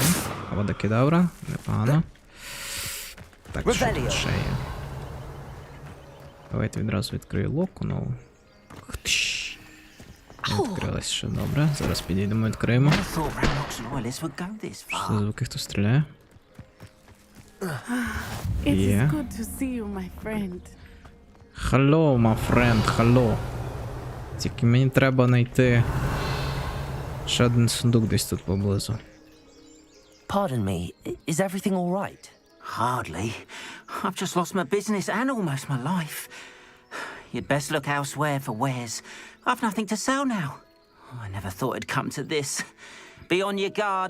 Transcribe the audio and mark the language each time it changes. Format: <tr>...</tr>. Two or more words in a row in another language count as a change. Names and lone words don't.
<uk>Авада-кедавра. Непогано. Так, що тут ще є? Давайте відразу відкрию локу нову. Відкрилась ще добре. Зараз підійдемо, відкриємо. Що за звуки, хто стріляє? Є.</uk> <en>Hello, my friend, hello.</en> <uk>Тільки мені треба знайти ще один сундук десь тут поблизу.</uk> <en>Pardon me, is everything all right? Hardly. I've just lost my business and almost my life. You'd best look elsewhere for wares. I've nothing to sell now. I never thought it'd come to this. Be on your guard.</en>